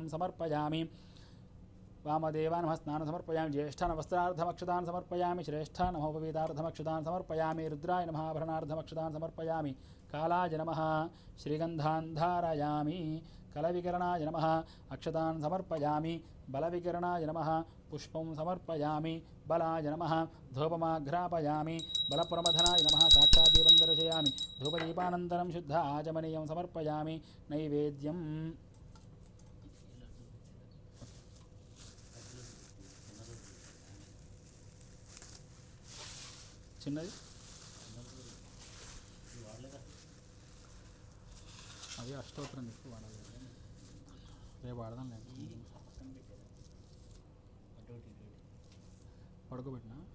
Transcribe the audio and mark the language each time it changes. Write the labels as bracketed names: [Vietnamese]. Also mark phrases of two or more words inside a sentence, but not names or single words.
[Sanskrit] समर्पयामि वामदेवा नमः स्नानं समर्पयामि ज्येष्ठान् वस्त्रार्धमक्षतान् समर्पयामि श्रेष्ठान् नमोपवीतार्धमक्षतान् समर्पयामि रुद्राय नमः आभरणार्धमक्षतान् समर्पयामि कालाय नमः श्रीगन्धान् धारयामि कलविकरणाय नमः अक्षतान् समर्पयामि बलविकरणाय नमः पुष्पं समर्पयामि बलाय नमः धूपमाघ्रापयामि बलप्रमथनाय नमः साक्षात् दीपं दर्शयामि धूपदीपानन्तरं शुद्ध आचमनीयं समर्पयामि नैवेद्यम् [Telugu] చిన్నది అది అష్టోత్తరం ఎక్కువ వాడాలి రేపు వాడదాం లేదు పడుకోబెట్టినా